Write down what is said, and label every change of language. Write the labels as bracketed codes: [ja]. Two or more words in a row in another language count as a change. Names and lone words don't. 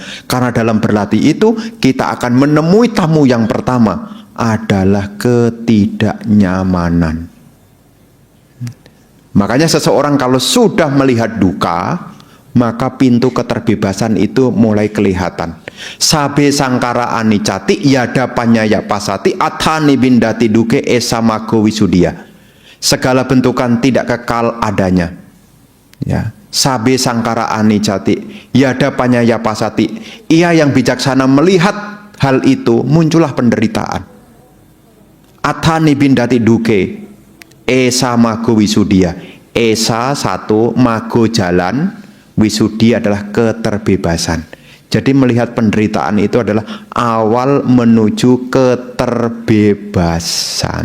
[id] Karena dalam berlatih itu kita akan menemui tamu yang pertama adalah ketidaknyamanan. Makanya seseorang kalau sudah melihat duka, maka pintu keterbebasan itu mulai kelihatan. [pi] Sabe sangkara anicati yada panyaya pasati athani bindati duke esamago wisudia. [id] Segala bentukan tidak kekal adanya. Ya, [pi] sabe sangkara anicati, yada panyaya pasati. [id] Ia yang bijaksana melihat hal itu, muncullah penderitaan. [pi] Athani bindati duke, esa mago wisudia. [id] Esa satu, mago jalan, wisudi adalah keterbebasan. Jadi melihat penderitaan itu adalah awal menuju keterbebasan.